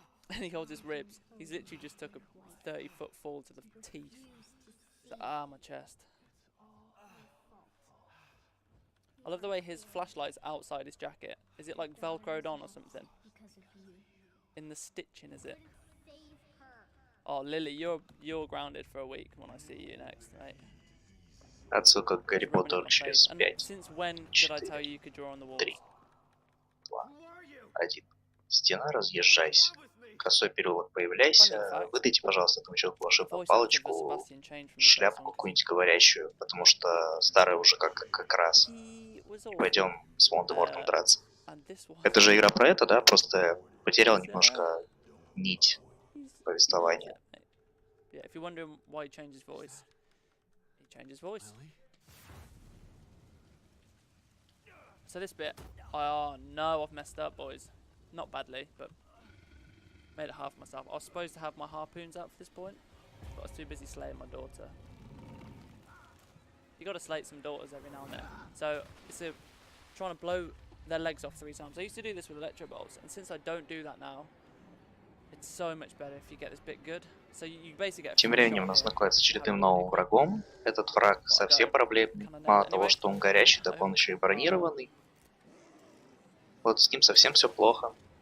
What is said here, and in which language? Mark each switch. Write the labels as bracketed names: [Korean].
[English] And he holds his ribs. He's literally just took a 30-foot fall to the teeth. So, my chest. I love the way his flashlight's outside his jacket. Is it like velcroed on or something? In the stitching, is it? Oh, Lily, you're grounded for a week when I see you next, mate. [Russian] Отсылка к Гарри Поттеру через 5, [English] Since when did I tell you you could draw on the walls? [Russian] 3, 2, 1. Стена, разъезжайся. Косой переулок, появляйся. Выдайте, пожалуйста, этому человеку волшебную палочку, шляпку какую-нибудь говорящую, потому что старая уже как раз. И пойдем с Волан-де-Мортом драться. Это же игра про это, да? Просто потерял немножко нить повествования. [English] Yeah, if you're wondering why he changed his voice, he changed his voice. So this bit, oh no, I've messed up, boys. Not badly, but made it hard for myself. I was supposed to have my harpoons out for this point, but I was too busy slaying my daughter. You got to slate some daughters every now and then. So it's trying to blow their legs off 3 times. I used to do this with electro bolts, and since I don't do that now, it's so much better if you get this bit good. So you basically get. [Russian] Тем временем нас находится очередным новым врагом. Этот враг совсем проблемный. Мало того, что он горячий, так он еще и бронированный. Вот с ним совсем все плохо.